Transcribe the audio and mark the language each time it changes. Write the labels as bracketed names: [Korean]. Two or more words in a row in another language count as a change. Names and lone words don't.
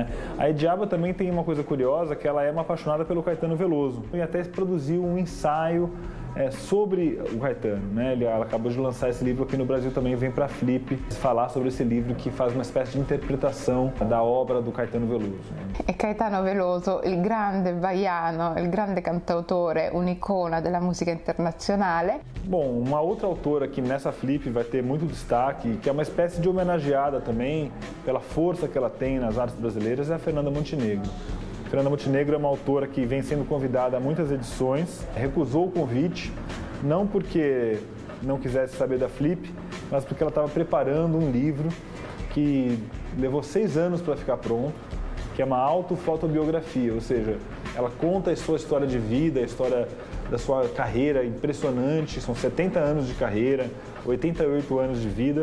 [Portuguese] A Idiaba também tem uma coisa curiosa, que ela é uma apaixonada pelo Caetano Veloso e até produziu um ensaio sobre o Caetano, né? Ela acabou de lançar esse livro aqui no Brasil, também vem para a Flip falar sobre esse livro que faz uma espécie de interpretação da obra do Caetano Veloso. E Caetano Veloso, [Italian] il grande baiano, il grande cantautore, un'icona della musica internazionale. [Portuguese] Bom, uma outra autora que nessa Flip vai ter muito destaque, que é uma espécie de homenageada também pela força que ela tem nas artes brasileiras, é a Fernanda Montenegro. Fernanda Montenegro é uma autora que vem sendo convidada a muitas edições, recusou o convite, não porque não quisesse saber da Flip, mas porque ela estava preparando um livro que levou 6 anos para ficar pronto, que é uma autofotobiografia, ou seja, ela conta a sua história de vida, a história da sua carreira impressionante, são 70 anos de carreira, 88 anos de vida.